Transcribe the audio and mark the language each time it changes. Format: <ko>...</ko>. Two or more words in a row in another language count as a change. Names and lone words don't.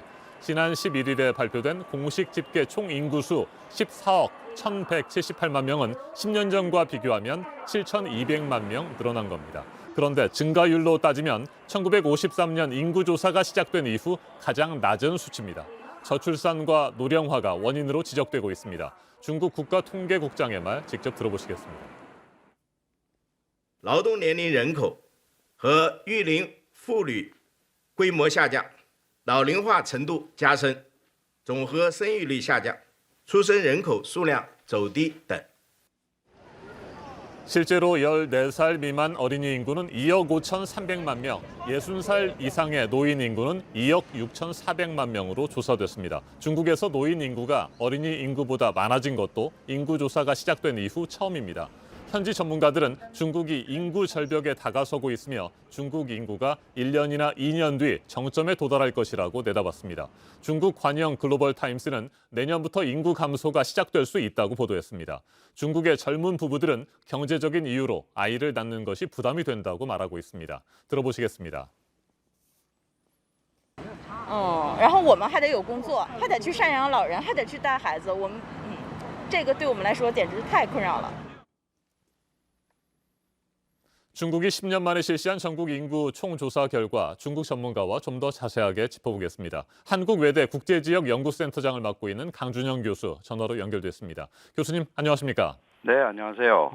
<ko>지난 11일에 발표된 공식 집계 총 인구수 14억 1,178만 명은 10년 전과 비교하면 7,200만 명 늘어난 겁니다. 그런데 증가율로 따지면 1953년 인구조사가 시작된 이후 가장 낮은 수치입니다. 저출산과 노령화가 원인으로 지적되고 있습니다. 중국 국가통계국장의 말 직접 들어보시겠습니다.</ko> <zh>劳动年龄人口和育龄妇女规模下降，老龄化程度加深，总和生育率下降，出生人口数量走低等。</zh> <ko>실제로 14살 미만 어린이 인구는 2억 5,300만 명, 60살 이상의 노인 인구는 2억 6,400만 명으로 조사됐습니다. 중국에서 노인 인구가 어린이 인구보다 많아진 것도 인구조사가 시작된 이후 처음입니다. 현지 전문가들은 중국이 인구 절벽에 다가서고 있으며 중국 인구가 1년이나 2년 뒤 정점에 도달할 것이라고 내다봤습니다. 중국 관영 글로벌 타임스는 내년부터 인구 감소가 시작될 수 있다고 보도했습니다. 중국의 젊은 부부들은 경제적인 이유로 아이를 낳는 것이 부담이 된다고 말하고 있습니다. 들어보시겠습니다.</ko> <zh>然后我们还得有工作，还得去赡养老人，还得去带孩子，这个对我们来说简直是太困扰了。</zh> <ko>중국이 10년 만에 실시한 전국 인구 총조사 결과 중국 전문가와 좀 더 자세하게 짚어보겠습니다. 한국외대 국제지역연구센터장을 맡고 있는 강준영 교수 전화로 연결됐습니다. 교수님 안녕하십니까? 네, 안녕하세요.</ko>